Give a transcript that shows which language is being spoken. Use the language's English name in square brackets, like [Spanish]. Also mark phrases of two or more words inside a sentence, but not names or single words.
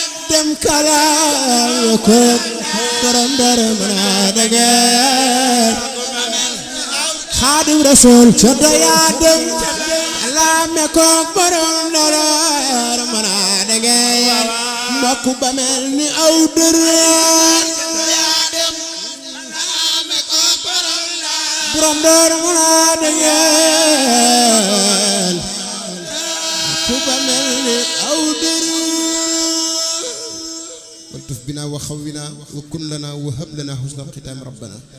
[Wolof] Dem kalaame ko borom dara, ma da ngeen Xaadim Rasuul ca doya dem, laame ko borom dara, ma da ngeen mokk ba mel ni aw dër. Borom dara, ma da ngeen mokk ba mel ni aw dër. [Arabic] والتف بنا وخونا وكن لنا وهب لنا حسن الختام ربنا